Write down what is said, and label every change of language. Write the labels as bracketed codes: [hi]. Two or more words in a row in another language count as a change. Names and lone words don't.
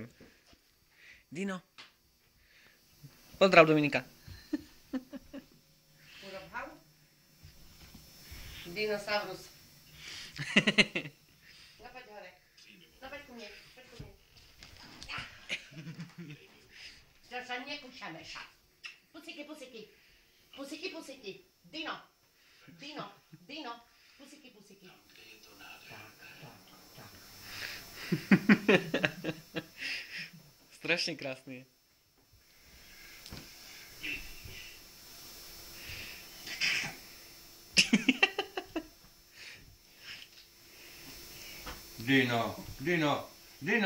[sk] Dino. Pozdrav Dominika. Urob hau. Dinosaurus. No poď hore. No poď ku mne. Poď ku mne. Zda sa nekúšame ša. Pusiky, pusiky. Pusiky, pusiky. Dino. Dino. Dino. Pusiky, pusiky. Strašne krásny je. Dino, Dino, Dino!